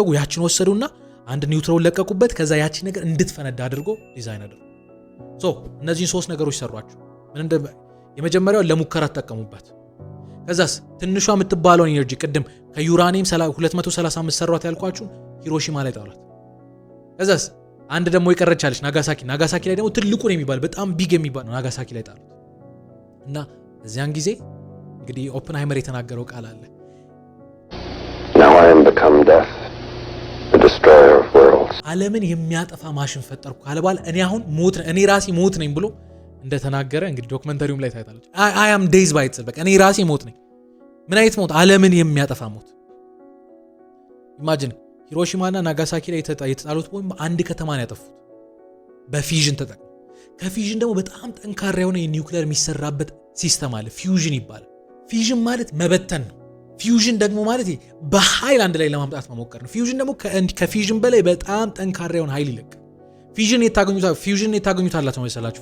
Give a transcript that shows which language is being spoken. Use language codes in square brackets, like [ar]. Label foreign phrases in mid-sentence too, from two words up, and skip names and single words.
[am] ያችን ወሰዱና አንድ ኒውትሮን ለቀቁበት። ከዛ ያቺ ነገር እንድትፈነዳ አድርጎ ዲዛይን አደረጉ። እነዚህን ሶስት ነገሮች ሰሯቸው። የመጀመሪያው ለሙከራ ተጠቀሙበት። ከዛስ ትንሿ የምትባለውን ኢነርጂ ቅድም ከዩራኒየም 235 ሰሯት ያልኳችሁን ሂሮሺማ ላይ ጣሏት። ከዛስ አንድ ደግሞ የቀረቻለች ናጋሳኪ ላይ ደግሞ ትልቁን የሚባል በጣም ቢግ የሚባል ነው ናጋሳኪ ላይ ጣሉት። እና በዚያን ጊዜ እንግዲህ ኦፕንሃይመር የተናገረው ቃል አለ [en] Now I am become death, the destroyer of worlds. [am] ዓለምን የሚያጠፋ ማሽን ፈጠርኩ ካለ በኋላ እኔ ራሴ ሞት ነኝ ብሎ እንደተናገረ እንግዲህ ዶክመንተሪውም ላይ ታይታለች። [en] I am days by itself፣ [am] በቃ እኔ ራሴ ሞት ነኝ። ምን አይነት ሞት? ዓለምን የሚያጠፋ ሞት። ኢማጂን ሂሮሺማና ናጋሳኪ ላይ የተጣሉት ቦምብ አንድ ከተማን ያጠፉት በፊዥን ተጠቅሞ። ከፊዥን ደግሞ በጣም ጠንካራ የሆነ የኒውክሌር የሚሰራበት ሲስተም አለ፣ ፊውዥን ይባላል። ፊዥን ማለት መበተን ነው። ፊውዥን ደግሞ ማለት በኃይል አንድ ላይ ለማምጣት መሞከር ነው። ፊውዥን ደግሞ ከፊዥን በላይ በጣም ጠንካራ የሆነ ኃይል ይለቅ። ፊዥን የታገኙታላችሁ መሰላችሁ?